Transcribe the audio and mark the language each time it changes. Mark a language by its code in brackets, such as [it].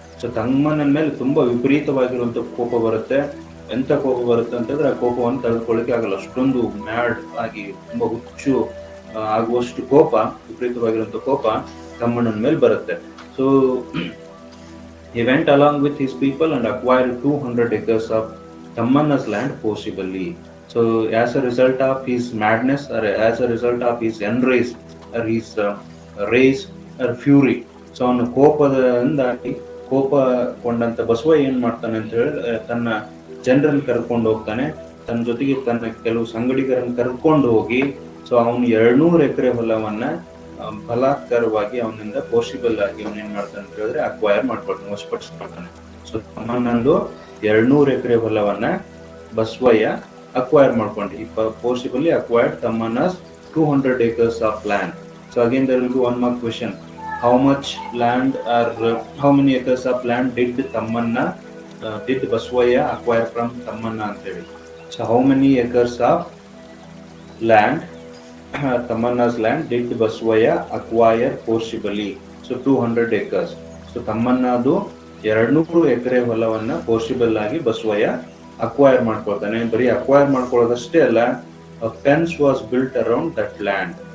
[kn] So ತಮ್ಮನ ಮೇಲೆ ತುಂಬಾ ವಿಪರೀತವಾಗಿರುವಂತ ಕೋಪ ಬರುತ್ತೆ. ಎಂತ ಕೋಪ ಬರುತ್ತೆ ಅಂತಂದ್ರೆ, ಆ ಕೋಪವನ್ನು ತಡೆದುಕೊಳ್ಳಿಕ್ಕೆ ಆಗಲ್ಲ. ಅಷ್ಟೊಂದು ಮ್ಯಾಡ್ ಆಗಿ ತುಂಬಾ ಹುಚ್ಚು ಆಗುವಷ್ಟು ಕೋಪ, ವಿಪರೀತವಾಗಿರುವಂತ ಕೋಪ ತಮ್ಮಣ್ಣನ ಮೇಲೆ ಬರುತ್ತೆ. [en] So he went along with his people and acquired 200 acres of Tammanna's land forcibly. So as a result of his madness, or as a result of his enrage, or his rage or fury, [kn] so ಅವನು ಕೋಪದಿಂದಾಗಿ, ಕೋಪಗೊಂಡಂತ ಬಸವ ಏನ್ ಮಾಡ್ತಾನೆ ಅಂತ ಹೇಳಿ ತನ್ನ ಜನರನ್ನು ಕರ್ಕೊಂಡು ಹೋಗ್ತಾನೆ. ತನ್ನ ಜೊತೆಗೆ ತನ್ನ ಕೆಲವು ಸಂಗಡಿಗರನ್ನು ಕರ್ಕೊಂಡು ಹೋಗಿ, ಸೊ ಅವನು 200 ಎಕರೆ ಹೊಲವನ್ನ ಬಲಾತ್ಕಾರವಾಗಿ ಅವನಿಂದ ಪೋಸಿಬಲ್ ಆಗಿ ಅವನ್ ಏನ್ ಮಾಡ್ತಾನೆ ಅಂತ ಹೇಳಿದ್ರೆ ಅಕ್ವೈರ್ ಮಾಡ್ಕೊಳ್ತಾನೆ, ವಶಪಡಿಸ್ಕೊಳ್ತಾನೆ. ಸೊ ತಮ್ಮನಂದು 200 ಎಕರೆ ಹೊಲವನ್ನ ಬಸವಯ್ಯ ಅಕ್ವೈರ್ ಮಾಡ್ಕೊಂಡು, ಈ [en] possibly acquired [kn] ತಮ್ಮನಸ್ [en] 200 acres of land. So again there will be one more question: how much land, or how many acres of land did Tammanna did Baswaya acquire from Tammanna [kn] ಅಂತ ಹೇಳಿ. [en] So how many acres of land, Tammanna's land, did Baswaya acquire forcibly? So 200 acres. [kn] So ತಮ್ಮನ್ನದು 200 ಎಕರೆ ಹೊಲವನ್ನ ಪೋಸಿಬಲ್ ಆಗಿ Basavayya acquire ಮಾಡ್ಕೊಳ್ತಾನೆ. ಬರೀ acquire ಮಾಡ್ಕೊಳ್ಳೋದಷ್ಟೇ ಅಲ್ಲ, [en] a fence was built around that land.